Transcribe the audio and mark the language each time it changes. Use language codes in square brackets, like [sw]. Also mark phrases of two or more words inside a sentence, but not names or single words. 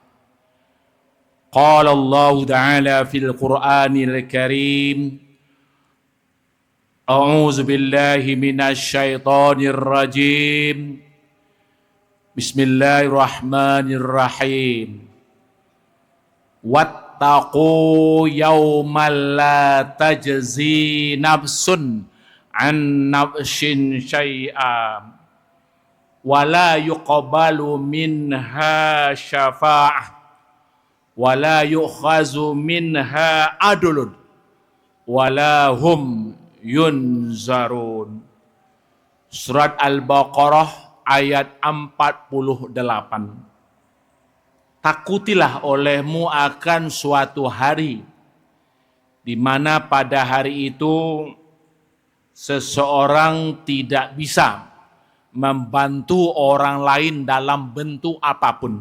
[ar] قال الله تعالى في القرآن الكريم أعوذ بالله من الشيطان الرجيم. Bismillahirrahmanirrahim. واتقوا يوما لا تجزي نفس عن نفس شيئا ولا يقبل منها شفاعة ولا يؤخذ منها عدل ولا هم ينصرون. [id] Surat Al-Baqarah ayat 48. Takutilah olehmu akan suatu hari di mana pada hari itu seseorang tidak bisa membantu orang lain dalam bentuk apapun.